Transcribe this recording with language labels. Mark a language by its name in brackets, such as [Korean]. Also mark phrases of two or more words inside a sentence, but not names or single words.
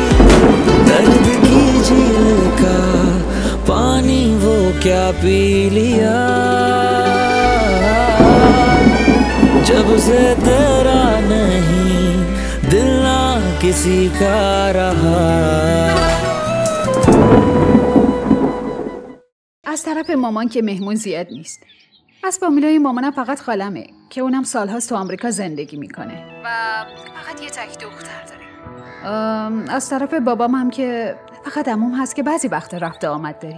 [Hindi] दर्द की झील का पानी वो क्या पी लिया, जब से तेरा नहीं दिल ना किसी का रहा. [Persian] از طرف مامان که مهمون زیاد نیست. از فامیلای مامانم فقط خالمه که اونم سالهاست تو آمریکا زندگی میکنه و فقط یه تک دختر داره. از طرف بابام هم که فقط عموم هست که بعضی وقت رفت آمد داری.